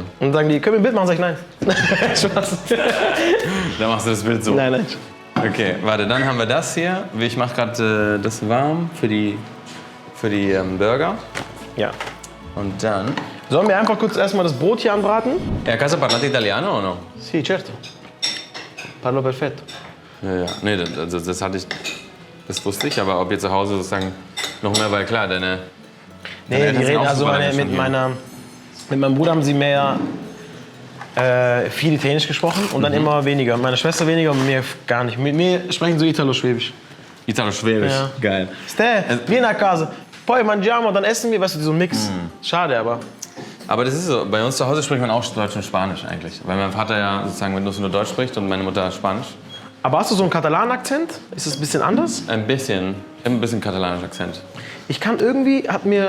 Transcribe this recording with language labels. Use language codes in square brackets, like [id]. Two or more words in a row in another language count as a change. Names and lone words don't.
[de] Und dann sagen die, können wir ein Bild machen? Sag ich, nein. Spaß. Da machst du das Bild so. Nein, nein. Okay, warte, dann haben wir das hier. Ich mache gerade das warm für die Burger. Ja. Und dann... Sollen wir einfach kurz erstmal das Brot hier anbraten? [it] Casa parlate italiano o no? Sì, certo. Parlo perfetto. [de] Ja. Nee, das wusste ich, aber ob ihr zu Hause sozusagen noch mehr, weil klar, deine Nee, Eltern die sind reden auch also super lange schon hier. mit meinem Bruder haben sie mehr viel Italienisch gesprochen und dann immer weniger. Meine Schwester weniger und mir gar nicht. Mit mir sprechen so Italo-Schwäbisch. Italo-Schwäbisch, Ja. geil. [it] Ste, vieni a casa. Poi mangiamo, [de] dann essen wir, weißt du, so ein Mix. Schade, aber. Aber das ist so, bei uns zu Hause spricht man auch Deutsch und Spanisch eigentlich. Weil mein Vater ja sozusagen nur Deutsch spricht und meine Mutter Spanisch. Aber hast du so einen Katalan-Akzent? Ist das ein bisschen anders? Ein bisschen katalanischer Akzent. Ich kann irgendwie, hat mir.